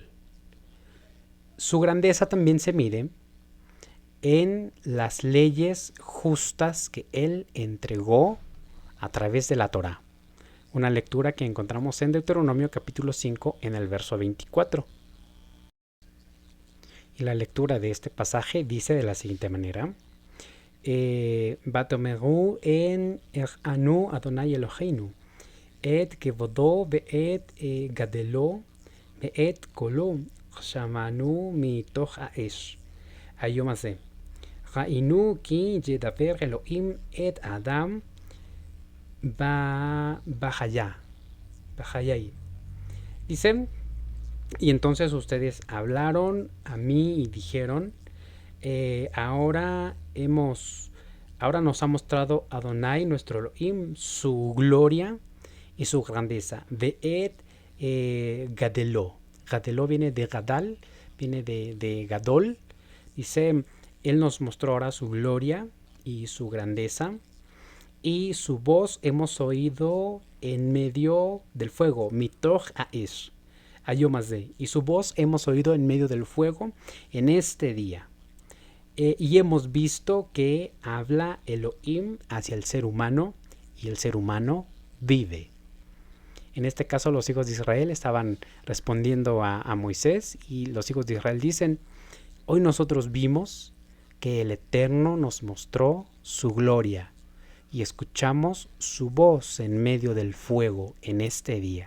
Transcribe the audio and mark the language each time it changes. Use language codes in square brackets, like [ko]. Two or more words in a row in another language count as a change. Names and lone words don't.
[es] Su grandeza también se mide en las leyes justas que Él entregó a través de la Torá. Una lectura que encontramos en Deuteronomio capítulo 5 en el verso 24. Y la lectura de este pasaje dice de la siguiente manera: [he] ותאמרו הן הראנו יהוה אלהינו את כבודו ואת גדלו ואת קולו שמענו מתוך האש היום הזה ראינו כי ידבר אלוהים את האדם בחיי. [es] Dicen, y entonces ustedes hablaron a mí y dijeron, ahora nos ha mostrado Adonai, nuestro Elohim, su gloria y su grandeza. [he] ואת גדלו. [es] Gadelo viene de Gadal, viene de Gadol. Dice, Él nos mostró ahora su gloria y su grandeza, y su voz hemos oído en medio del fuego, [he] מתוך האש, היום הזה, [es] y su voz hemos oído en medio del fuego en este día. Y hemos visto que habla Elohim hacia el ser humano, y el ser humano vive. En este caso los hijos de Israel estaban respondiendo a Moisés, y los hijos de Israel dicen, hoy nosotros vimos que el Eterno nos mostró su gloria y escuchamos su voz en medio del fuego en este día.